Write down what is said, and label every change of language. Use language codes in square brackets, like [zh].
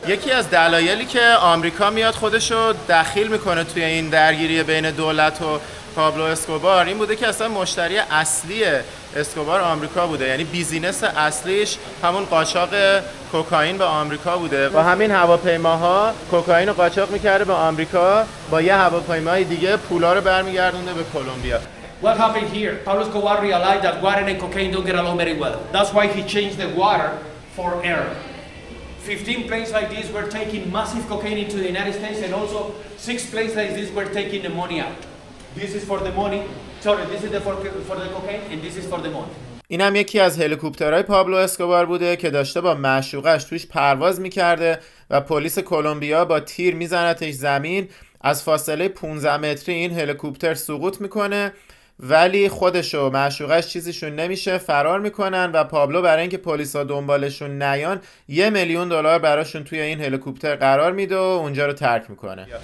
[fa] یکی از دلایلی که آمریکا میاد خودشو دخیل میکنه توی این درگیری بین دولت و پابلو اسکوبار این بوده که اصلا مشتری اصلی اسکوبار آمریکا بوده، یعنی بیزینس اصلیش همون قاچاق کوکائین به آمریکا بوده. با همین هواپیماها کوکائین رو قاچاق میکرده به آمریکا، با یه هواپیمای دیگه پولا رو برمیگردونده به کلمبیا. [en] What happened here? Pablo Escobar realized that water and cocaine don't get along very well. That's why he changed the water for air. 15 planes like this were taking massive cocaine into the United States and also 6 planes like this were taking the money out. This is for the money. Sorry, this is for the cocaine and this is for the money. [fa] این هم یکی از هلیکوپترهای پابلو اسکوبار بوده که داشته با معشوقش توش پرواز میکرده و پلیس کلمبیا با تیر میزنتش زمین. از فاصله 15 متری این هلیکوپتر سقوط میکنه ولی خودش و معشوقش چیزیشون نمیشه، فرار میکنن و پابلو برای اینکه پلیسا دنبالشون نیان $1 میلیون براشون توی این هلیکوپتر قرار میده و اونجا رو ترک میکنه.